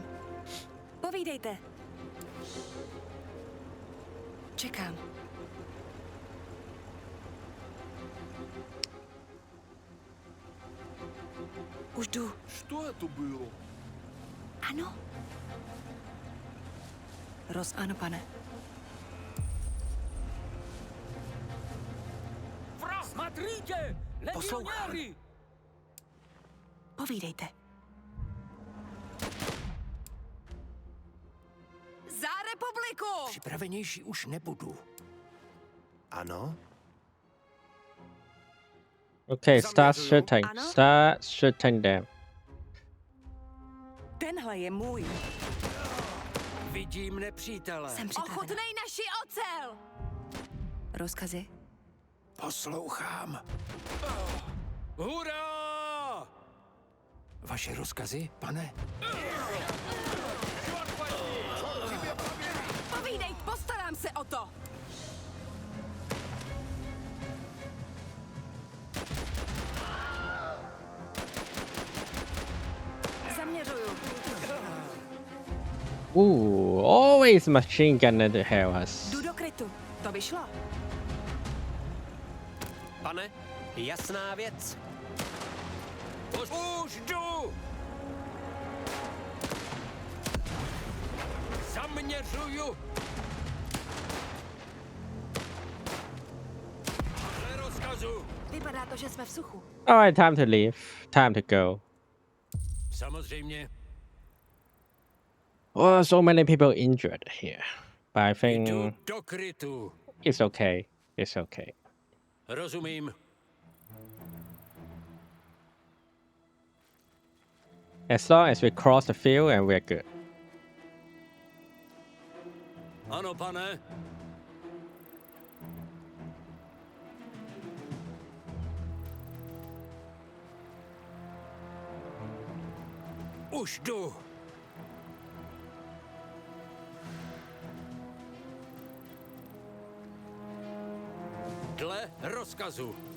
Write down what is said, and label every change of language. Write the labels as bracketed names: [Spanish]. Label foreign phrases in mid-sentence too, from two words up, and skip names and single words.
[Czech] Povídejte. Čekám. Už jdu. [Russian] Что это было? [Czech] Ano. Ano, pane. [Russian] Смотрите! Легионеры! [Czech] Povídejte. Za republiku! Připravenější už nebudu. Ano? [English] Okay, start shooting. Start shooting them. [Czech] Tenhle je můj. Vidím nepřítele. Jsem připravena. Ochutnej naši ocel! Rozkazy? Poslouchám. Hurá! Vaše rozkazy, pane? Povídej, postarám se o to! Zaměřuju. [English] Always machine gun to help us. [Czech] Jdu do krytu. To vyšlo. Pane, jasná věc. Už jdu! Zaměřuju! Podle rozkazu! Vypadá to, že jsme v suchu. [English] Alright, time to leave. Time to go. [Czech] Samozřejmě. [English] Oh, so many people injured here. But I think [Czech] Jdu do krytu. [English] it's okay. It's okay. [Czech] Rozumím. [English] As long as we cross the field and we're good. [Czech] Ano, pane. Už jdu. Dle rozkazu.